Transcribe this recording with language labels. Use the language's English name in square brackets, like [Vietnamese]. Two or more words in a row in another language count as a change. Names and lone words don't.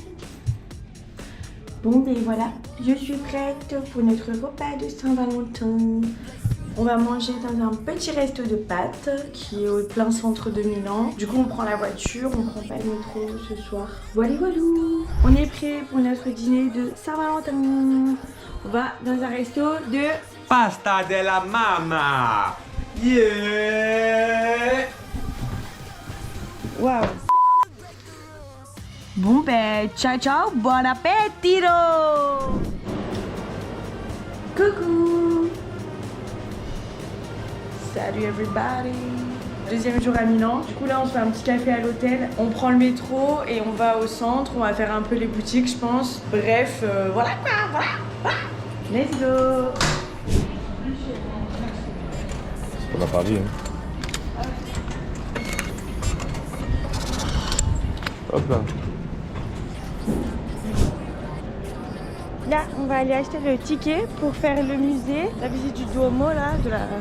[French] Bon ben voilà, je suis prête pour notre repas de Saint-Valentin. On va manger dans un petit resto de pâtes qui est au plein centre de Milan. Du coup on prend la voiture, on prend pas le métro ce soir. Voilà voilà. On est prêt pour notre dîner de Saint-Valentin. On va dans un resto de Pasta della mamma! Yeah! waouh. Bon ben [Italian] ciao ciao, [French] bon appétit. Coucou. Salut everybody. Deuxième jour à Milan. Du coup là on se fait un petit café à l'hôtel. On prend le métro et on va au centre. On va faire un peu les boutiques je pense. Bref, voilà quoi, voilà. [English] Let's go. [French] C'est pas Paris hein. Hop là. Là, on va aller acheter le ticket pour faire le musée, la visite du Duomo là, de la...